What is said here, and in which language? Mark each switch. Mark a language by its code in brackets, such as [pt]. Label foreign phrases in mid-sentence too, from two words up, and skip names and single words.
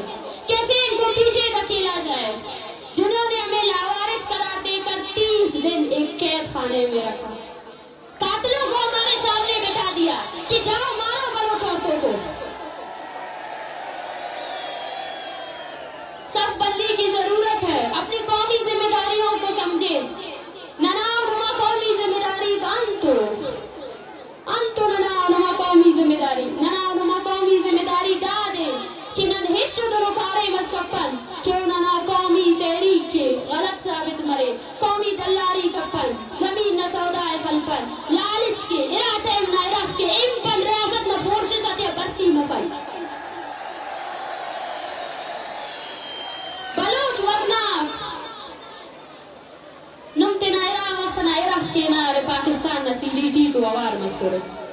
[ur] کیسے ان کو پیچھے دھکیلا جائے؟ جنہوں نے ہمیں لاوارث قرار دے کر 30 دن ایک قید خانے میں رکھا, قاتلوں کو ہمارے سامنے بٹھا دیا کہ جاؤ مارو بلوچ عورتوں کو. سب بندی کی ضرورت ہے. اپنی قومی ذمہ داریوں کو سمجھے. [brh] ننا قومی ذمہ داری کا انتو ننا قومی ذمہ داری ننا قومی ذمہ داری دا دے کہ نن ہچو درو کارے مسکپن کیوں ننا قومی تحریک کے غلط ثابت مرے قومی دلاری کپن زمین نہ سودائے خلپن لالچ کے ارادے نہ رکھ کے امپن ریاست نہ فورسز آتے برتی مفائی بلوچ ورنہ نمتے نائرہ وقت نائرہ کے نارے پاکستان نہ سی ڈی ٹی تو آوار مسورت